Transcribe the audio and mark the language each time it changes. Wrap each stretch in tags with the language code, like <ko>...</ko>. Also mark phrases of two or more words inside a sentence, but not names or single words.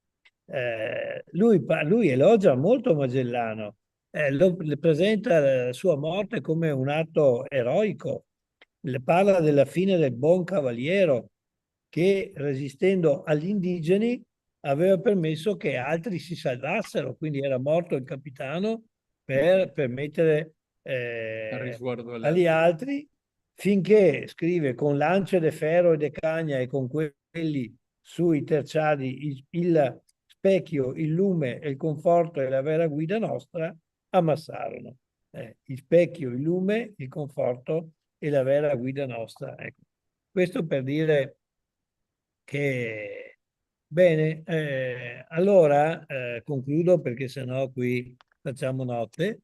<it>lui elogia molto Magellano, le presenta la sua morte come un atto eroico, le parla della fine del buon cavaliero che resistendo agli indigeni aveva permesso che altri si salvassero, quindi era morto il capitano per permettere a risguardo agli all'altro. altri, finché, scrive, con lance de ferro e de cagna e con quelli sui terciadi il specchio, il lume e il conforto e la vera guida nostra, ammassarono. Il specchio, il lume, il conforto e la vera guida nostra. Ecco. Questo per dire che, bene, allora concludo perché sennò qui facciamo notte.</it>